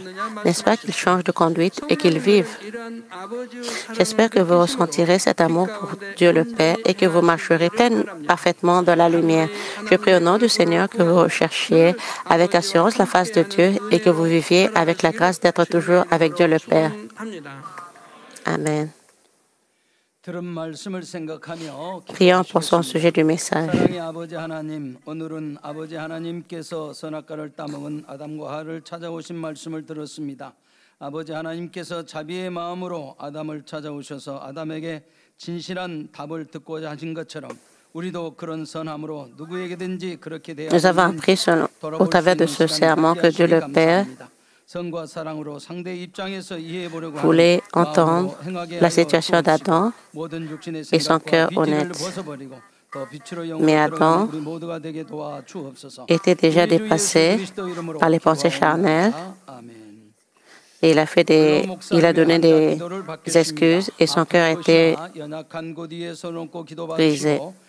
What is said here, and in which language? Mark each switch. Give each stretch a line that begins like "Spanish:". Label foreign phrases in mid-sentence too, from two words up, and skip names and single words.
French: N'est-ce pas qu'il change de conduite et qu'il vive? » J'espère que vous ressentirez cet amour pour Dieu le Père et que vous marcherez parfaitement dans la lumière. Je prie au nom du Seigneur que vous recherchiez avec assurance la face de Dieu et que vous viviez avec la grâce d'être toujours avec Dieu le Père. Amen. Prions pour son sujet du message.
Korean: 사랑의 아버지 하나님, 오늘은 아버지 하나님께서 선악과를 따먹은 아담과 하와를 찾아오신 말씀을 들었습니다. 아버지 하나님께서 자비의 마음으로 아담을 찾아오셔서 아담에게 진실한 답을 듣고자 하신 것처럼 우리도 그런 선함으로 누구에게든지 그렇게 대하는
French: Nous avons appris au travers de ce serment que Dieu le Père voulait entendre la situation d'Adam et son cœur honnête. Mais Adam était déjà dépassé par les pensées charnelles et il a donné des excuses et son cœur était brisé.